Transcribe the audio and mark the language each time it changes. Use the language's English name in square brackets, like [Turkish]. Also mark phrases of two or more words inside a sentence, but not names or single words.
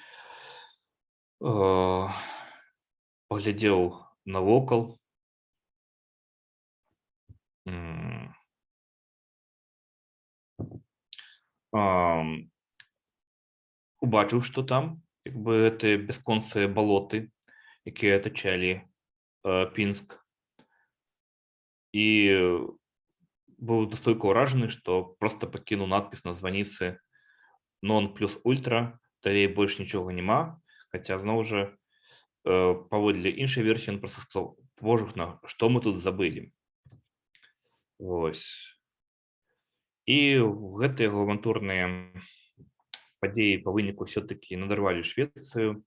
[Belarusian] паглядзеў навокал, убачыў, што там гэтыя бясконцыя балоты, якія атачалі Пінск, і быў настолькі ўражаны, што проста пакінуў надпіс на званіцы [Latin] «Non plus ultra», [Belarusian] далей больш нічога няма, хаця, зноў жа, паводле іншай версіі, ён проста сказаў: «Божухна, што мы тут забылі?» Вось. І гэтыя яго авантурныя падзеі па выніку ўсё-такі надарвалі Швецыю.